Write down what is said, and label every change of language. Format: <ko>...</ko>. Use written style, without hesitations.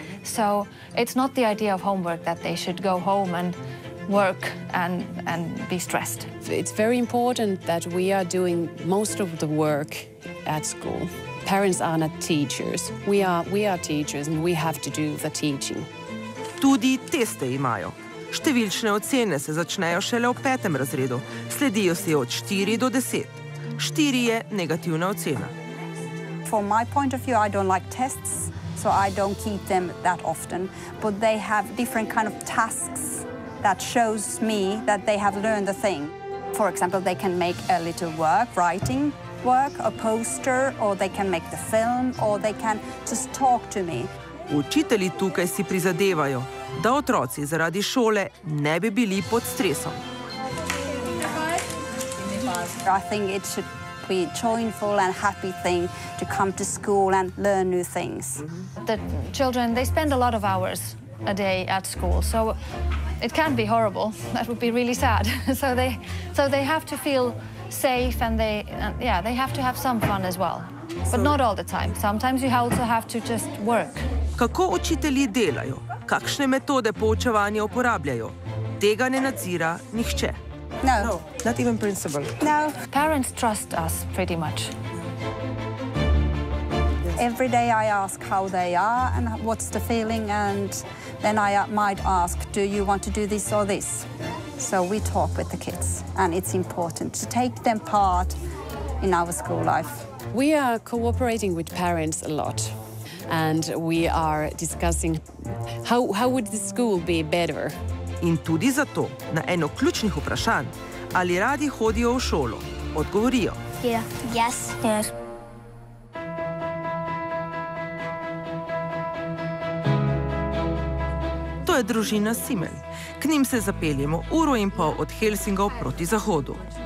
<en>So it's not the idea of homework that they should go home and work and be stressed. It's very important that we are doing most of the work at school. Parents are not teachers. We are teachers and we have to do the teaching.</en> <sl>Tudi teste imajo. Številčne ocene se začnejo šele v 5. razredu, sledijo si od 4 do 10. 4 je negativna ocena.</sl> <en>From my point of view, I don't like tests, so I don't keep them that often. But they have different kind of tasks that shows me that they have learned the thing. For example, they can make a little work, writing work, a poster, or they can make the film, or they can just talk to me.</en> <sl>Učitelji tukaj si prizadevajo, da otroci zaradi šole ne bi bili pod stresom.</sl> <en>I think it should be a joyful and happy thing to come to school and learn new things. The children, they spend a lot of hours a day at school, so it can be horrible. That would be really sad. So they have to feel safe and they have to have some fun as well. But not all the time. Sometimes you also have to just work.</en> <sl>Kako učitelji delajo? Kakšne metode poučevanja uporabljajo? Tega ne nadzira nihče.</sl> <en>No, not even principal. No. Parents trust us pretty much. Every day I ask how they are and what's the feeling, and then I might ask, do you want to do this or this? So we talk with the kids, and it's important to take them part in our school life. We are cooperating with parents a lot, and we are discussing how would the school be better.</en> <sl>In tudi zato, na eno ključnih vprašanj, ali radi hodijo v šolo, odgovorijo.</sl> <en>Yeah. Yes. Yes.</en> <sl>To je družina Simel. K njim se zapeljemo 1,5 ure od Helsingov proti zahodu.</sl>